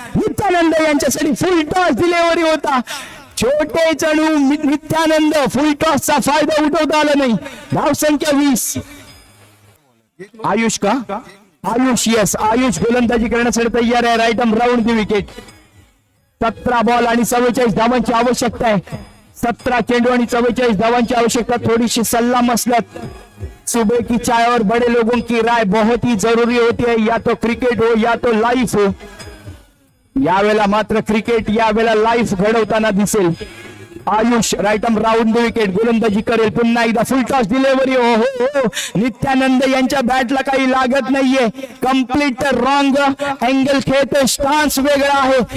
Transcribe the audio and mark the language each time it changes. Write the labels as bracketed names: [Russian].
[Marathi] नित्यानंद यांच्यासाठी फुल toss delivery होता. छोटे चढू नित्यानंद फुल टॉसचा फायदा उठवता आला नाही. धावसंख्या 20. आयुष का आयुष यस आयुष गोलंदाजी करण्यासाठी तयार आहे. राईट आर्म राऊंड दी विकेट. 17 बॉल आणि 44 धावांची आवश्यकता आहे. 17 चेंडू आणि 44 धावांची आवश्यकता. थोडीशी सल्ला मसलत. [Hindi] सुबह की चाय और बड़े लोगों की राय बहुत ही जरूरी होती है. या तो क्रिकेट हो या तो लाइफ हो. [Marathi] यावेळेला मात्र क्रिकेट यावेळेला लाईव्ह घडवताना दिसेल. Ayush right arm round the wicket गोलंदाजी करेल. पुन्हा एकदा फुल टॉस डिलिव्हरी. हो नित्यानंद यांच्या बॅटला काही लागत नाहीये. कम्प्लीट रॉंग अँगल खेळतोय. स्टान्स वेगळा आहे.